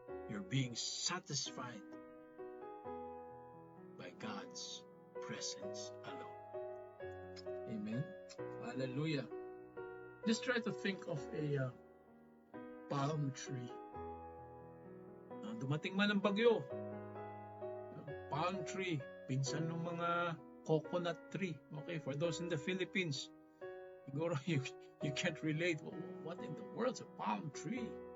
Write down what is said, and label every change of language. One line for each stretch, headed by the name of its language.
English: You're being satisfied by God's presence alone. Amen. Hallelujah. Just try to think of a palm tree.
Filipino: Dumating man ang bagyo, palm tree, pinsan ng mga coconut tree.
English: Okay, for those in the Philippines, siguro you can't relate. What in the world's a palm tree?